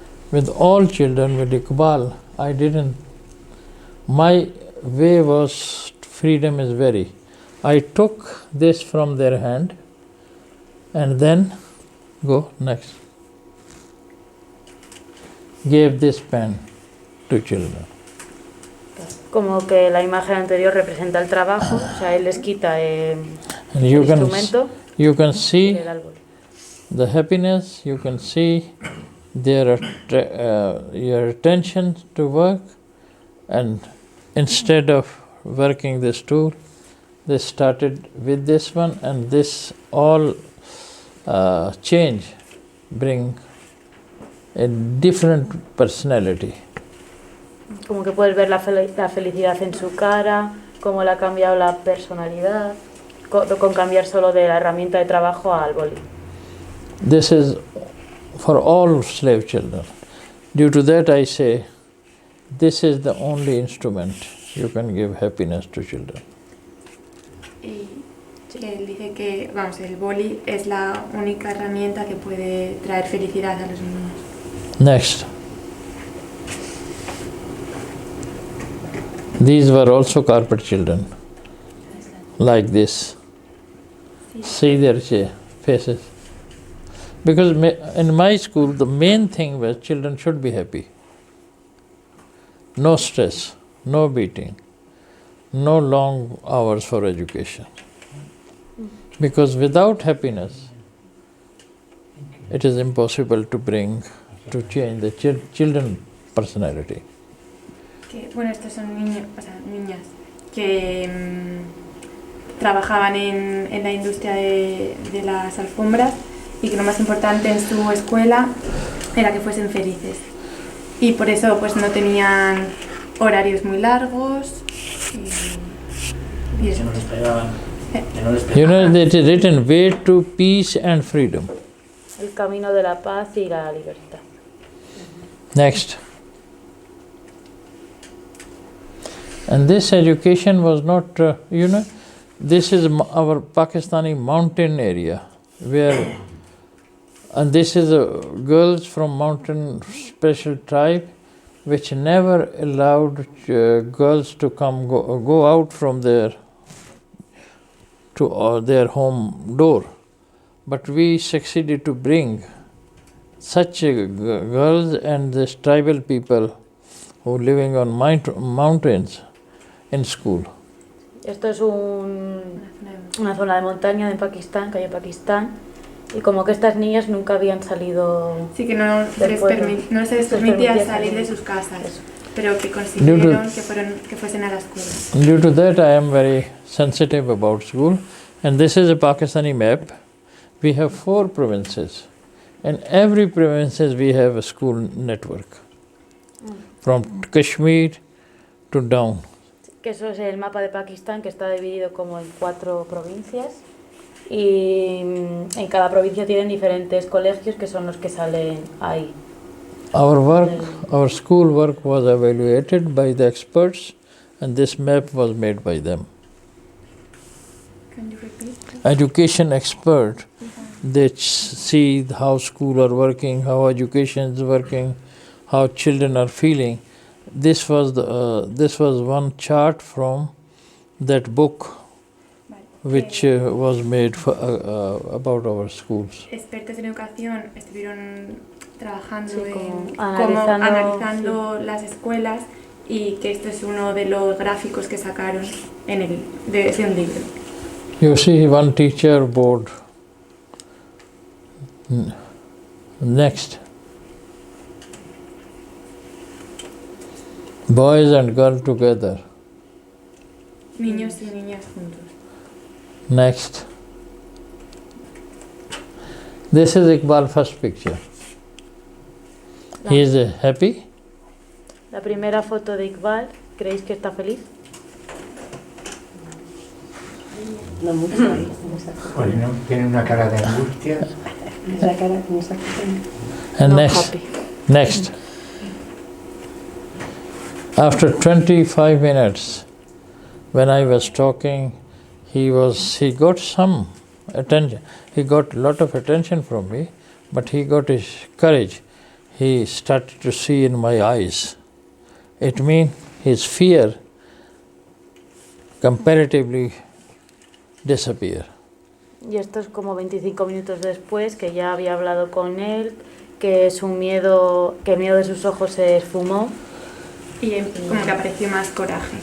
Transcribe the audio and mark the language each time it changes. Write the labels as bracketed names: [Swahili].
[English] With all children, with Iqbal, I didn't. My way was freedom is very. I took this from their hand and then go next. Gave this pen to children. [Spanish] Como que la imagen anterior representa el trabajo, o sea, él les quita el [English] you [Spanish] instrumento. [English] You can see the happiness, you can see their your attention to work, and instead of working this tool, they started with this one, and this all change bring a different personality. [Spanish] Como que puedes ver la felicidad en su cara, cómo le ha cambiado la personalidad, con cambiar solo de la herramienta de trabajo al boli. [English] This is for all slave children. Due to that I say, this is the only instrument you can give happiness to children. [Spanish] Y él dice que, vamos, el boli es la única herramienta que puede traer felicidad a los niños. [English] Next. These were also carpet children, like this. See their faces. Because in my school, the main thing was children should be happy. No stress, no beating, no long hours for education. Because without happiness, it is impossible to change the children's personality. [Spanish] Que, bueno, estos son niños, o sea, niñas que trabajaban en la industria de las alfombras y que lo más importante en su escuela era que fuesen felices. Y por eso pues no tenían horarios muy largos, que no les pegaban, que no les [English] You know, [Spanish] pegaban. [English] it is written way to peace and freedom. [Spanish] El camino de la paz y la libertad. [English] Next. And this education was not, this is our Pakistani mountain area where, and this is girls from mountain special tribe which never allowed girls to go out from their to their home door. But we succeeded to bring such girls and these tribal people who living on mountains in school. [Spanish] Esto es una zona de montaña en Pakistán, que hay en Pakistán, y como que estas niñas nunca habían salido. Sí, que no se les permitía salir de sus casas, pero que consiguieron que fuesen a la escuela. [English] Due to that, I am very sensitive about school, and this is a Pakistani map. We have 4 provinces. In every provinces we have a school network, from Kashmir to down. [Spanish] Que eso es el mapa de Pakistán, que está dividido como en 4 provincias, y en cada provincia tienen diferentes colegios que son los que salen ahí. [English] Our school work was evaluated by the experts, and this map was made by them. Can you repeat? Education expert, they see how school are working, how education is working, how children are feeling. This was one chart from that book which was made for, about our schools. [Spanish] Expertos en educación estuvieron trabajando Sí, analizando las escuelas, y que esto es uno de los gráficos que sacaron de un libro. [English] You see one teacher board. Next. Boys and girls together. [Spanish] Niños y niñas juntos. [English] Next. This is Iqbal's first picture. He is happy. [Spanish] La primera foto de Iqbal, ¿creéis que está feliz? No mucho ahí. Pues no, tiene una cara de angustia. Esa cara con esa [English] And No, next. happy. Next. After 25 minutes, when I was talking, he got some attention. He got a lot of attention from me, but he got his courage. He started to see in my eyes. It means his fear comparatively disappeared. [Spanish] Y esto es como 25 minutos después, que ya había hablado con él, que el miedo de sus ojos se esfumó. Y como que apareció más coraje.